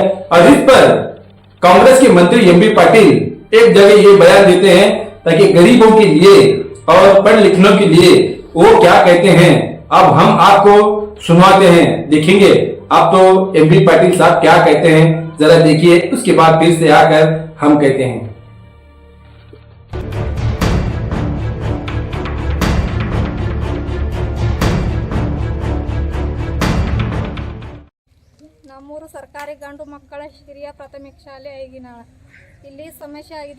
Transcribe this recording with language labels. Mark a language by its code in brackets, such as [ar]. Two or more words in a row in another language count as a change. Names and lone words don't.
[hi] और इस पर कांग्रेस के मंत्री एमबी पाटिल एक जगह ये बयान देते हैं ताकि गरीबों के लिए और पढ़ लिखने के लिए वो क्या कहते हैं अब हम आपको सुनवाते हैं, देखेंगे आप तो एमबी पाटिल साहब क्या कहते हैं जरा देखिए, उसके बाद फिर से आकर हम कहते हैं। [kn] ನಮ್ಮೂರು ಸರ್ಕಾರಿ ಗಂಡು ಮಕ್ಕಳ ಹಿರಿಯ ಪ್ರಾಥಮಿಕ ಶಾಲೆ ಐಗಿನಾಳ ಇಲ್ಲಿ ಸಮಸ್ಯೆ ಆಗಿದೆ।